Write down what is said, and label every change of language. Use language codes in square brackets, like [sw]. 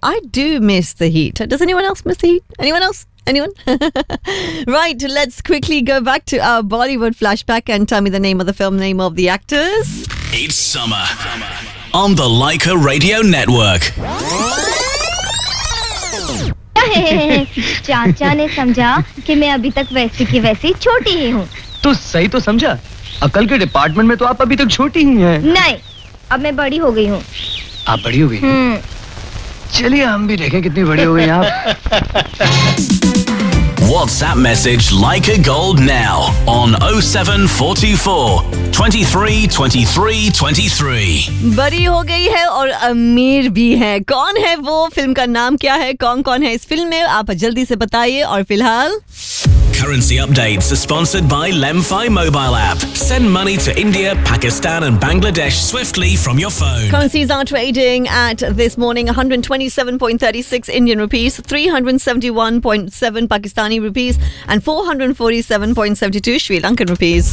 [en] I do miss the heat. Does anyone else miss the heat? Anyone? Right, let's quickly go back to our Bollywood flashback and tell me the name of the film, name of the actors. It's summer on the Leica Radio Network. [hi] चाचा ने समझा कि मैं अभी तक वैसी की वैसी छोटी ही हूँ। तो सही तो समझा, अकल के डिपार्टमेंट में तो आप अभी तक छोटी ही हैं। नहीं, अब मैं बड़ी हो गई हूँ। आप बड़ी हो गई? चलिए हम भी देखें कितनी बड़ी हो गई आप। [en] WhatsApp message Leica Gold now on 0744-232323. [hi] बड़ी हो गई है और अमीर भी है। कौन है वो? फिल्म का नाम क्या है? कौन कौन है इस फिल्म में? आप जल्दी से बताइए। और फिलहाल [en] Currency updates are sponsored by LemFi mobile app. Send money to India, Pakistan and Bangladesh swiftly from your phone. Currencies are trading at this morning 127.36 Indian rupees, 371.7 Pakistani rupees and 447.72 Sri Lankan rupees.